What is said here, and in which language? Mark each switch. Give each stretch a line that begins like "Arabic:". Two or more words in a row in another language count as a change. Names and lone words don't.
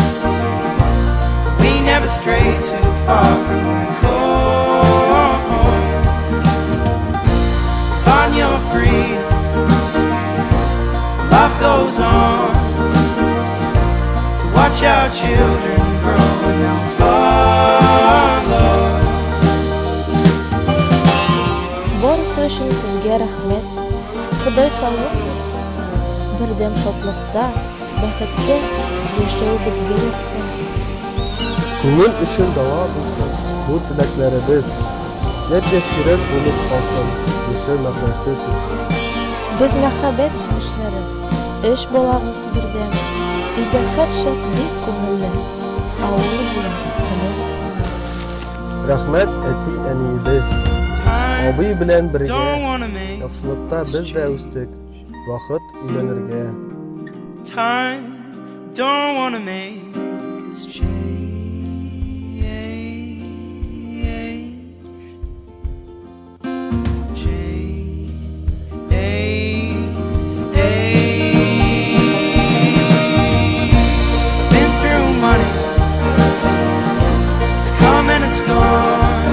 English: We never stray too far from the core. Find your freedom, life goes on. To watch our children grow and they'll follow.
Tatar: Барысы өчен сезгә рәхмәт. Ходай саулык бирсен. Бердәм шатлыкта, бәхеттә яшәү безгә язсын. Күңел өчен дава булсын, бу теләкләребез. Яшьрәк булып калсын, яшәү мәгънәсез. Без мәхәббәт җимешләре, эш балагыз бердәм. Өйдә һәр шәп бик күңелле. Авылы белән күңел. Рәхмәт әти әниебез. Абый белән бергә
English: Don't wanna make
Tatar: яхшылыкта без дә үстек. Вакыт өйләнергә.
English: time, don't wanna make this change. Been through money, it's come and it's gone.